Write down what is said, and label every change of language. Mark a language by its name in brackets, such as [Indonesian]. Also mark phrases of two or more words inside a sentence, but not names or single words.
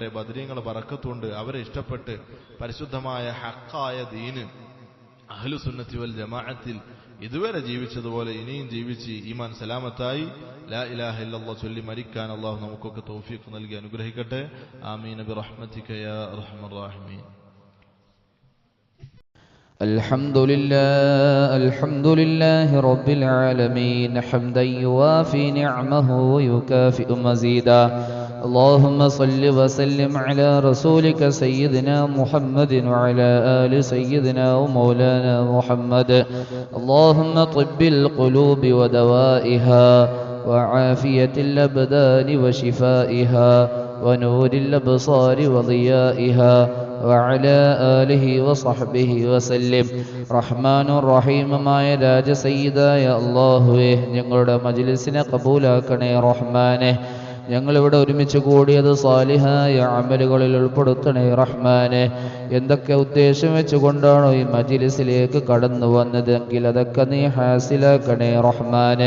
[Malayalam] ബദരീങ്ങളെ ബറക്കത്തുകൊണ്ട് അവരെ ഇഷ്ടപ്പെട്ട് പരിശുദ്ധമായ ഹഖായ ദീന് അഹ്ലുസുന്നത്തി വൽ ജമാഅത്തിൽ ഇതുവരെ ജീവിച്ചതുപോലെ ഇനിയും ജീവിച്ച് ഈമാൻ സലാമത്തായി [Arabic] لا إله إلا الله [Malayalam] ചൊല്ലി മരിക്കാൻ അള്ളാഹു നമുക്കൊക്കെ തൗഫീഖ് നൽകി അനുഗ്രഹിക്കട്ടെ. [Arabic] آمين برحمتك يا أرحم الراحمين. الحمد لله رب العالمين حمدا يوافي نعمه ويكافئ مزيدا. اللهم صل وسلم على رسولك سيدنا محمد وعلى آل سيدنا ومولانا محمد. اللهم طب القلوب ودوائها وعافية الأبدان وشفائها ونور الأبصار وضيائها وعلى آله وصحبه وسلم. [Malayalam] റഹ്മാനു റഹീമുമായ രാജസയ്യിദായ അല്ലാഹുവേ, ഞങ്ങളുടെ മജ്‌ലിസിനെ ഖബൂലാക്കണേ റഹ്മാനെ. ഞങ്ങളിവിടെ ഒരുമിച്ച് കൂടിയത് സാലിഹായ അമലുകളിൽ ഉൾപ്പെടുത്തണേ റഹ്മാനെ. എന്തൊക്കെ ഉദ്ദേശം വെച്ചുകൊണ്ടാണോ ഈ മജ്‌ലിസിലേക്ക് കടന്നു വന്നതെങ്കിൽ അതൊക്കെ നീ ഹാസിലാക്കണേ റഹ്മാനെ.